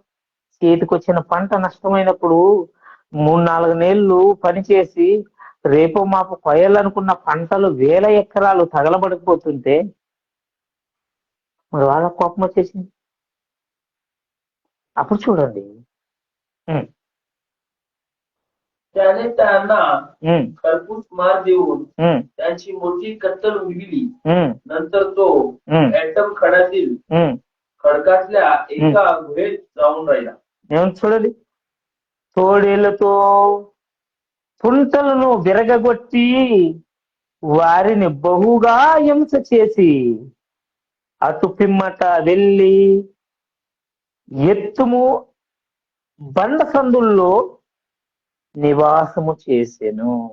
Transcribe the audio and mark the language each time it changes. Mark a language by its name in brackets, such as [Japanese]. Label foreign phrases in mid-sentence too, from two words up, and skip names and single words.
[Telugu] చేతికి వచ్చిన పంట నష్టమైనప్పుడు 3-4 నెలలు పనిచేసి రేపు మాపు కొయ్యాలనుకున్న పంటలు 1000 ఎకరాలు తగలబడిపోతుంటే మరి వాళ్ళ కోపం వచ్చేసింది. అప్పుడు చూడండి, [Marathi] त्याने त्यांना खरपूस मार देऊन त्यांची मोठी कत्तल उडविली. नंतर तो ऍटम खड्यातील खडकातल्या एका गुहेत जाऊन राहिला. [Telugu] ఏమని చూడండి, తోడేళ్లతో తుంటలను విరగగొట్టి వారిని బహుగా హింస చేసి అటు పిమ్మట వెళ్ళి ఎత్తుము బండ సందుల్లో నివాసము చేసెను.